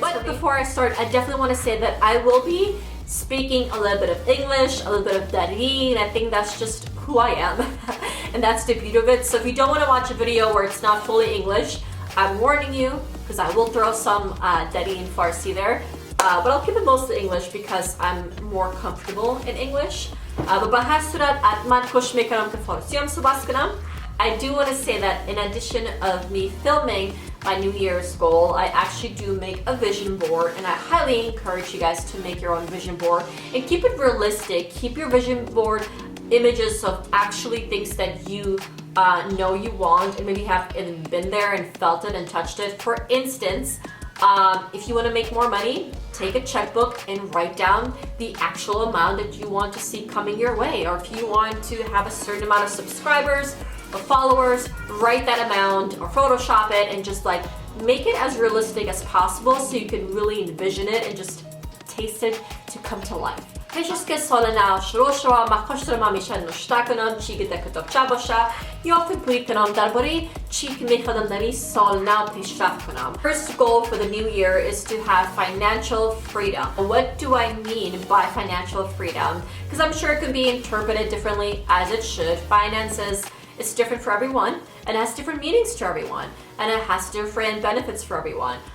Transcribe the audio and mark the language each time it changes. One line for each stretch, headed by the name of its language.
English: But before I start, I definitely want to say that I will be speaking a little bit of English, a little bit of Dari, and I think that's just who I am. And that's the beauty of it. So if you don't want to watch a video where it's not fully English, I'm warning you, because I will throw some Dari and Farsi there. But I'll keep it mostly English because I'm more comfortable in English. But
Persian: به هر صورت حتما خوش میکنم که فارسی هم صحبت کنم.
English: I do want to say that in addition of me filming my New Year's goal, I actually do make a vision board, and I highly encourage you guys to make your own vision board and keep it realistic. Keep your vision board images of actually things that you know you want and maybe have been there and felt it and touched it. For instance, if you want to make more money, take a checkbook and write down the actual amount that you want to see coming your way. Or if you want to have a certain amount of subscribers or followers, write that amount or Photoshop it and just like make it as realistic as possible so you can really envision it and just taste it to come to life.
Persian: پیش از که سال نو شروع شد، من خوش دارم همیشه نوشته کنم چی که در کتابچه باشه یا فکر کنم درباره چی که میخوام در این سال نو پیشرفت کنم.
English: First goal for the new year is to have financial freedom. What do I mean by financial freedom? Because I'm sure it can be interpreted differently, as it should. Finances, it's different for everyone and has different meanings to everyone, and it has different benefits for everyone.